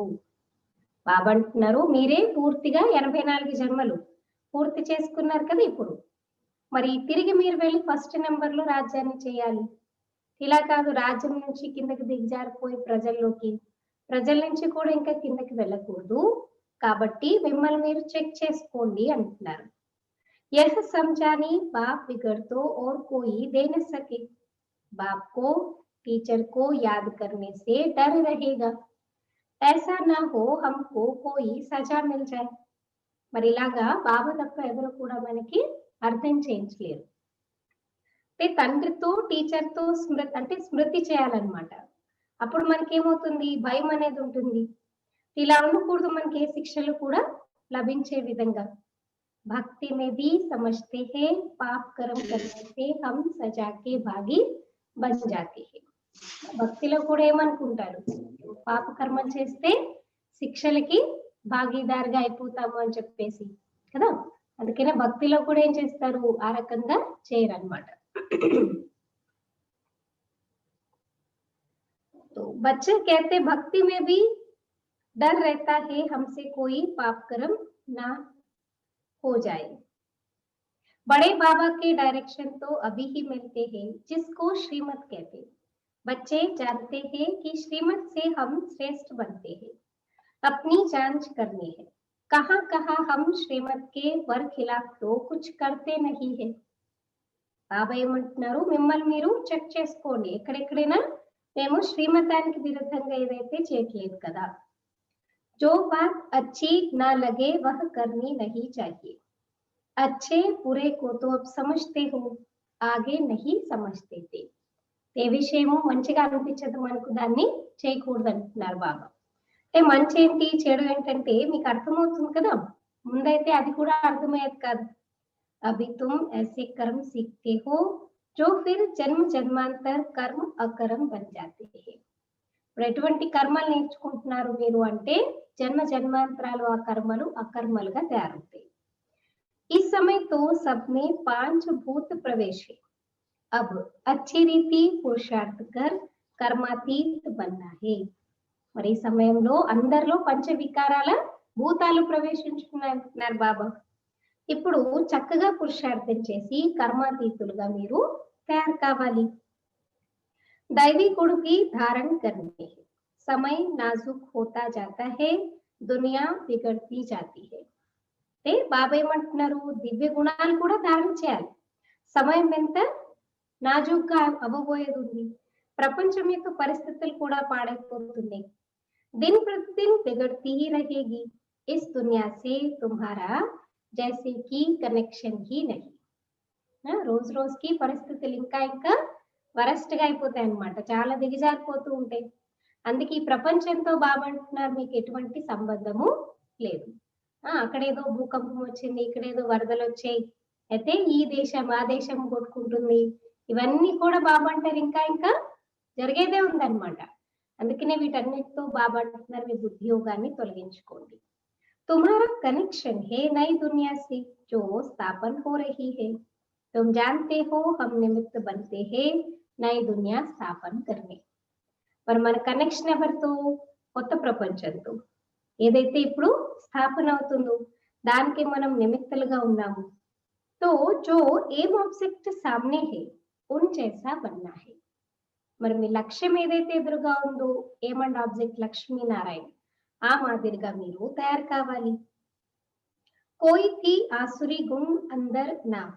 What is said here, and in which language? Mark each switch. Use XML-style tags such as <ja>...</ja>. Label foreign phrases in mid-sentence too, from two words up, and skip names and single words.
<te>బాబా అంటున్నారు మీరే పూర్తిగా 84 జన్మలు పూర్తి చేసుకున్నారు కదా, ఇప్పుడు మరి తిరిగి మీరు వెళ్ళి ఫస్ట్ నెంబర్ లో రాజ్యాన్ని చేయాలి. ఇలా కాదు రాజ్యం నుంచి కిందకి దిగజారిపోయి ప్రజల్లోకి, ప్రజల నుంచి కూడా ఇంకా కిందకి వెళ్ళకూడదు, కాబట్టి మిమ్మల్ని మీరు చెక్ చేసుకోండి అంటున్నారు.</te> <hi>यह समझाने बाप बिगड़ तो और कोई दे न सके, बाप को टीचर को याद करने से डर रहेगा, ऐसा ना हो हमको कोई सजा मिल जाए.</hi> <te>మరి ఇలాగా బాబా తప్ప ఎవరు కూడా మనకి అర్థం చేయించలేరు. తండ్రితో టీచర్తో స్మృతి చేయాలన్నమాట. అప్పుడు మనకి ఏమవుతుంది, భయం అనేది ఉంటుంది. ఇలా ఉండకూడదు, మనకి ఏ శిక్షలు కూడా లభించే విధంగా.</te> <hi>भक्ति में भी समझते हैं पाप कर्म करने से हम सजा के भागी बन जाते हैं.</hi> <te>భక్తిలో కూడా ఏమనుకుంటారు, పాప కర్మం చేస్తే శిక్షలకి భాగీదారుగా అయిపోతాము అని చెప్పేసి కదా. అందుకనే భక్తిలో కూడా ఏం చేస్తారు, ఆ రకంగా చేయరన్నమాట.</te> <hi>तो बच्चे कहते भक्ति में भी डर रहता है हमसे कोई पाप कर्म ना हो जाए. बड़े बाबा के डायरेक्शन तो अभी ही मिलते हैं जिसको श्रीमत कहते. बच्चे जानते हैं कि श्रीमत से हम श्रेष्ठ बनते हैं, अपनी जांच करनी है, कहाँ कहाँ हम श्रीमत के वर खिलाफ तो कुछ करते नहीं है.</hi> <te>బాబా ఏమంటున్నారు, మిమ్మల్ని మీరు చెక్ చేసుకోండి, ఎక్కడెక్కడైనా మేము శ్రీమతానికి విరుద్ధంగా ఏదైతే చేయట్లేదు కదా.</te> <hi>जो बात अच्छी ना लगे वह करनी नहीं चाहिए, अच्छे बुरे को तो अब समझते हो आगे नहीं समझते थे.</hi> <te>ఏ విషయము మంచిగా అనిపించదు మనకు దాన్ని చేయకూడదు అంటున్నారు బాబా. అంటే మంచి ఏంటి చెడు ఏంటంటే మీకు అర్థమవుతుంది కదా, ముందైతే అది కూడా అర్థమయ్యేది కాదు.</te> <hi>अभी तुम ऐसे कर्म सीखते हो जो फिर जन्म जन्मांतर कर्म अकर्म बन जाते हैं.</hi> <te>ఇప్పుడు ఎటువంటి కర్మలు నేర్చుకుంటున్నారు మీరు అంటే జన్మ జన్మాంతరాలు ఆ కర్మలు అకర్మలుగా తయారవుతాయి.</te> <hi>इस समय तो सब में 5 भूत प्रवेश है, अब अच्छी रीति पुरुषार्थ कर कर्मातीत बनना है.</hi> <te>మరి ఈ సమయంలో అందరిలో పంచ వికారాల భూతాలు ప్రవేశించుకున్నారు బాబా. ఇప్పుడు చక్కగా పురుషార్థం చేసి కర్మాతీతులుగా మీరు తయారు కావాలి.</te> <hi>दैवी गुण की धारण करनी है, समय नाजुक होता जाता है, दुनिया बिगड़ती जाती है.</hi> <te>అంటే బాబా ఏమంటున్నారు, దివ్య గుణాలు కూడా ధారణ చేయాలి. సమయం ఎంత నాజుగ్గా అవ్వబోయేది ఉంది, ప్రపంచం యొక్క పరిస్థితులు కూడా పాడైపోతుంది.</te> <hi>दिन प्रतिदिन बिगड़ती ही रहेगी, इस दुनिया से तुम्हारा जैसे की कनेक्शन ही नहीं.</hi> <te>రోజు రోజుకి పరిస్థితులు ఇంకా ఇంకా వరస్ట్ గా అయిపోతాయి అన్నమాట, చాలా దిగజారిపోతూ ఉంటాయి. అందుకే ఈ ప్రపంచంతో బాబా అంటున్నారు మీకు ఎటువంటి సంబంధము లేదు. అక్కడేదో భూకంపం వచ్చింది, ఇక్కడేదో వరదలు వచ్చాయి, అయితే ఈ దేశం ఆ దేశం కొట్టుకుంటుంది, ఇవన్నీ కూడా బాబా అంటారు ఇంకా ఇంకా జరిగేదే ఉందన్నమాట. అందుకనే వీటన్నిటితో బాబా అంటున్నారు మీ బుద్ధి యోగాన్ని తొలగించుకోండి.</te> <hi>तुम्हारा कनेक्शन है नई दुनिया से जो स्थापन हो रही है. तुम जानते हो हम निमित्त बनते हैं नई दुनिया स्थापन करने.</hi> <te>మరి మన కనెక్షన్ ఎవరితో? కొత్త ప్రపంచంతో. ఏదైతే ఇప్పుడు స్థాపన అవుతుందో దానికి మనం నిమిత్తలుగా ఉన్నాము.</te> <hi>तो जो</hi> <en>aim object</en> <hi>सामने है उन जैसा बनना है.</hi> <te>మరి మీ లక్ష్యం ఏదైతే ఎదురుగా ఉందో</te> <en>aim object</en> <te>లక్ష్మీనారాయణ ఆ మాదిరిగా మీరు తయారు కావాలి.</te> <hi>कोई भी आसुरी गुण अंदर ना हो.</hi>